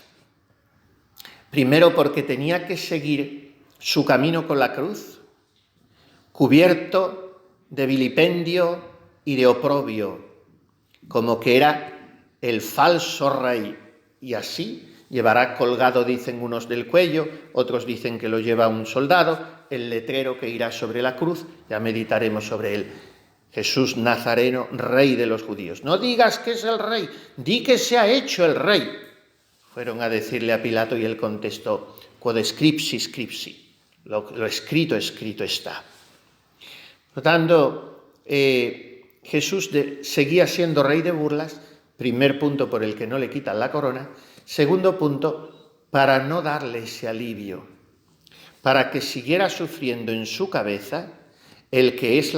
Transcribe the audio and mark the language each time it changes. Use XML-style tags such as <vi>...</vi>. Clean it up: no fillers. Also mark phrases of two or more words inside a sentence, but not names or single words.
<es>Primero, porque tenía que seguir su camino con la cruz, cubierto de vilipendio y de oprobio, como que era el falso rey, y así llevará colgado, dicen unos, del cuello, otros dicen que lo lleva un soldado, el letrero que irá sobre la cruz. Ya meditaremos sobre él. Jesús Nazareno, rey de los judíos. No digas que es el rey, di que se ha hecho el rey. Fueron a decirle a Pilato y él contestó:</es> <la>quod scripsi scripsi,</la> <es>lo escrito, escrito está. Por lo tanto, Jesús seguía siendo rey de burlas. Primer punto por el que no le quitan la corona. Segundo punto, para no darle ese alivio, para que siguiera sufriendo en su cabeza el que es</es>